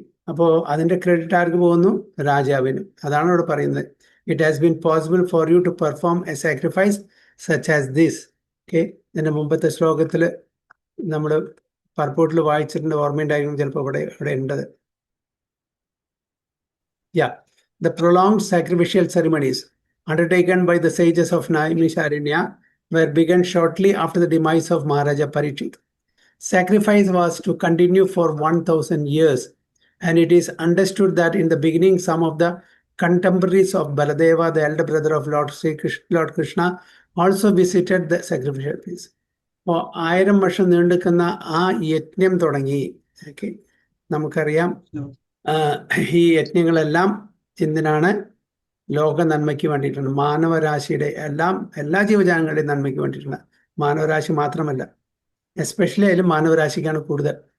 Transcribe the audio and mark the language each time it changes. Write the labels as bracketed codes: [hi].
[ml] അപ്പോൾ അതിന്റെ ക്രെഡിറ്റ് ആർക്ക് പോകുന്നു? രാജാവിന്. അതാണ് ഇവിടെ പറയുന്നത്. [en] It has been possible for you to perform a sacrifice such as this. [ml] ഇതിന്റെ മുമ്പത്തെ ശ്ലോകത്തിൽ നമ്മൾ പർപ്പോട്ടിൽ വായിച്ചിട്ടുണ്ട്, ഓർമ്മയുണ്ടായിരിക്കും ചിലപ്പോൾ ഇവിടെ ഉണ്ടത്. [en] The prolonged sacrificial ceremonies undertaken by the sages of Naimisharanya were begun shortly after the demise of Maharaja Parikshit. Sacrifice was to continue for 1000 years, and it is understood that in the beginning some of the contemporaries of Baladeva, the elder brother of Lord Krishna, also visited the sacrificial place. [ml] അപ്പോൾ 1000 വർഷം നീണ്ടുക്കുന്ന ആ യജ്ഞം തുടങ്ങി. നമുക്കറിയാം ഈ യജ്ഞങ്ങളെല്ലാം എന്തിനാണ്? ലോക നന്മയ്ക്ക് വേണ്ടിയിട്ടാണ്, മാനവരാശിയുടെ എല്ലാ ജീവജാലങ്ങളുടെയും നന്മയ്ക്ക് വേണ്ടിയിട്ടാണ്. മാനവരാശി മാത്രമല്ല, എസ്പെഷ്യലി അതിൽ മാനവരാശിക്കാണ് കൂടുതൽ.